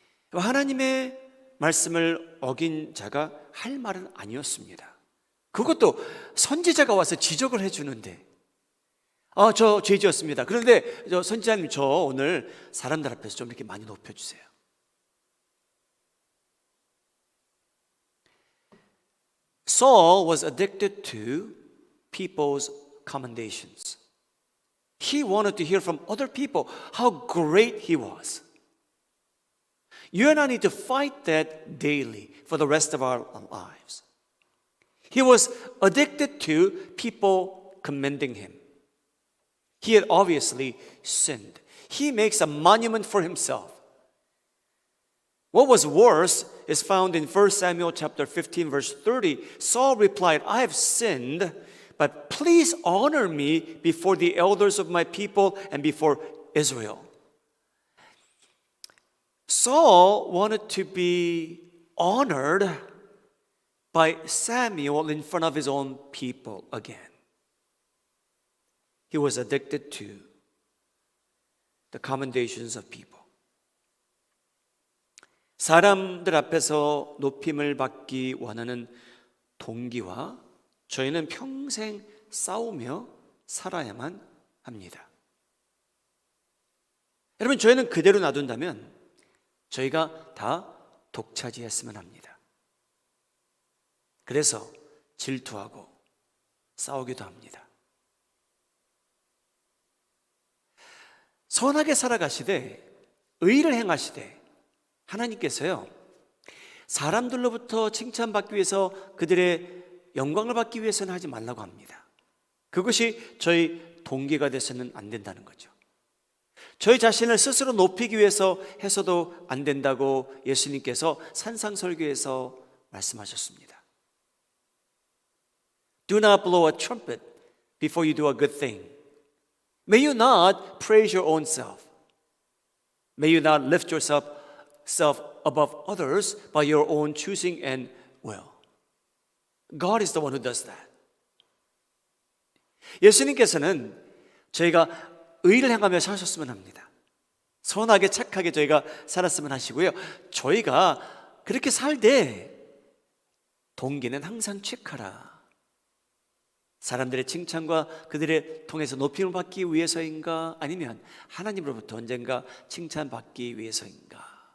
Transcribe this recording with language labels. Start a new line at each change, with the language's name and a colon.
Korean: 하나님의 말씀을 어긴 자가 할 말은 아니었습니다. 그것도 선지자가 와서 지적을 해주는데, 저 죄 지었습니다. 그런데 선지자님, 저 오늘 사람들 앞에서 좀 이렇게 많이 높여주세요.
English: Saul was addicted to people's commendations. He wanted to hear from other people how great he was. You and I need to fight that daily for the rest of our lives. He was addicted to people commending him. He had obviously sinned. He makes a monument for himself. What was worse is found in 1 Samuel chapter 15 verse 30. Saul replied, I have sinned, but please honor me before the elders of my people and before Israel. Saul wanted to be honored by Samuel in front of his own people again. He was addicted to the commendations of people.
Korean: 사람들 앞에서 높임을 받기 원하는 동기와 저희는 평생 싸우며 살아야만 합니다. 여러분, 저희는 그대로 놔둔다면 저희가 다 독차지했으면 합니다. 그래서 질투하고 싸우기도 합니다. 선하게 살아가시되 의를 행하시되 하나님께서요, 사람들로부터 칭찬받기 위해서 그들의 영광을 받기 위해서는 하지 말라고 합니다. 그것이 저희 동기가 돼서는 안 된다는 거죠. 저희 자신을 스스로 높이기 위해서 해서도 안 된다고 예수님께서 산상설교에서 말씀하셨습니다.
English: Do not blow a trumpet before you do a good thing. May you not praise your own self. May you not lift yourself above others by your own choosing and will. God is the one who does that.
Korean: 예수님께서는 저희가 의를 행하며 사셨으면 합니다. 선하게 착하게 저희가 살았으면 하시고요. 저희가 그렇게 살 때 동기는 항상 체크하라. 사람들의 칭찬과 그들의 통해서 높임을 받기 위해서인가, 아니면 하나님으로부터 언젠가 칭찬받기 위해서인가.